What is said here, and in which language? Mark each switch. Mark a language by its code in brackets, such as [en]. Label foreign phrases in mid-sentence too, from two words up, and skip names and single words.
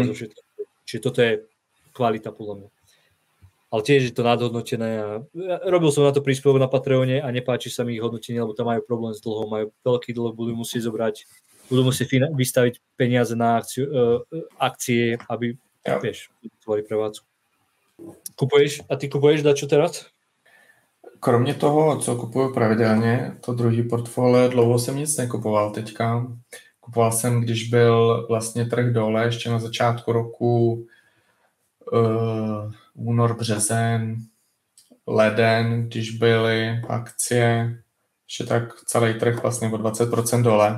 [sk] Čiže toto je kvalita podľa mňa. Ale tiež je to nadhodnotené a robil som na to príspevok na Patreone a nepáči sa mi ich hodnotenie, lebo tam majú problém s dlhom, majú veľký dlh, budú musieť vystaviť peniaze na akcie, aby, vieš, vytvorili prevádzku. A ty kupuješ dačo teraz? [cs] Kromě toho, co kupuju pravidelně, to druhý portfolio, dlouho jsem nic nekupoval teďka. Kupoval jsem, když byl vlastně trh dole, ještě na začátku roku, únor, březen, leden, když byly akcie, ještě tak celý trh vlastně o 20% dole.